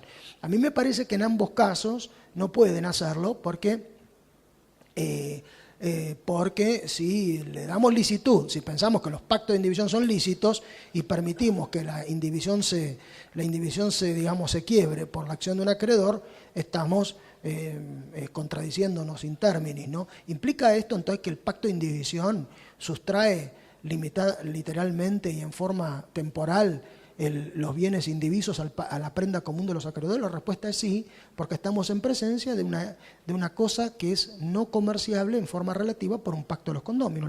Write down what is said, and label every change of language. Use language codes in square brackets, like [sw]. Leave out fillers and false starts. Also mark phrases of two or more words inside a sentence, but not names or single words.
[es] A mí me parece que en ambos casos no pueden hacerlo porque si le damos licitud, si pensamos que los pactos de indivisión son lícitos y permitimos que la indivisión se quiebre por la acción de un acreedor, estamos contradiciéndonos [la] in terminis, [es] ¿no? ¿Implica esto entonces que el pacto de indivisión sustrae literalmente y en forma temporal los bienes indivisos a la prenda común de los acreedores? La respuesta es sí, porque estamos en presencia de una cosa que es no comerciable en forma relativa por un pacto de los condóminos.